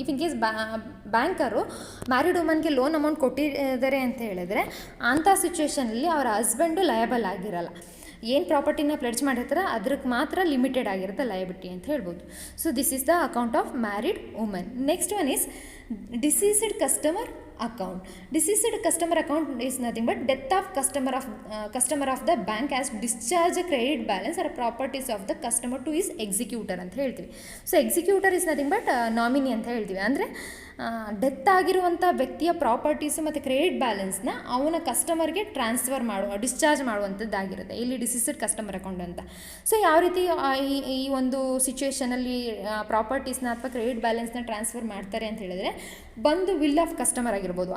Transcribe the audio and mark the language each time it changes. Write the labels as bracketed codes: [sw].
[en] if in case [kn] banker married ವುಮನ್ಗೆ loan amount ಕೊಟ್ಟಿದ್ದಾರೆ ಅಂತ ಹೇಳಿದ್ರೆ ಅಂಥ ಸಿಚುವೇಷನಲ್ಲಿ ಅವರ ಹಸ್ಬೆಂಡು ಲಯಬಲ್ ಆಗಿರಲ್ಲ. ಏನು ಪ್ರಾಪರ್ಟಿನ ಪ್ಲೆಡ್ಜ್ ಮಾಡಿರ್ತಾರೆ ಅದಕ್ಕೆ ಮಾತ್ರ ಲಿಮಿಟೆಡ್ ಆಗಿರುತ್ತೆ ಲಯಬಿಲಿಟಿ ಅಂತ ಹೇಳ್ಬೋದು. [en] So this is the account of married woman. Next one is deceased customer account. Deceased customer account is nothing but death of customer of the bank has discharged credit balance or properties of the customer to his executor [kn] ಅಂತ ಹೇಳ್ತೀವಿ. [en] so executor is nothing but nominee [kn] ಅಂತ ಹೇಳ್ತೀವಿ. ಅಂದರೆ death ಆಗಿರುವಂಥ ವ್ಯಕ್ತಿಯ properties ಮತ್ತು credit ಬ್ಯಾಲೆನ್ಸ್ನ ಅವನ ಕಸ್ಟಮರ್ಗೆ ಡಿಸ್ಚಾರ್ಜ್ ಮಾಡುವಂಥದ್ದಾಗಿರುತ್ತೆ ಇಲ್ಲಿ ಡಿಸೀಸ್ಡ್ ಕಸ್ಟಮರ್ ಅಕೌಂಟ್ ಅಂತ. ಸೊ ಯಾವ ರೀತಿ ಈ ಒಂದು ಸಿಚುವೇಷನಲ್ಲಿ ಪ್ರಾಪರ್ಟೀಸ್ನ ಅಥವಾ ಕ್ರೆಡಿಟ್ ಬ್ಯಾಲೆನ್ಸ್ನ ಟ್ರಾನ್ಸ್ಫರ್ ಮಾಡ್ತಾರೆ ಅಂತ ಹೇಳಿದ್ರೆ, ಬಂದು ವಿಲ್ ಆಫ್ ಕಸ್ಟಮರ್ ಆಗಿರ್ಬೋದು.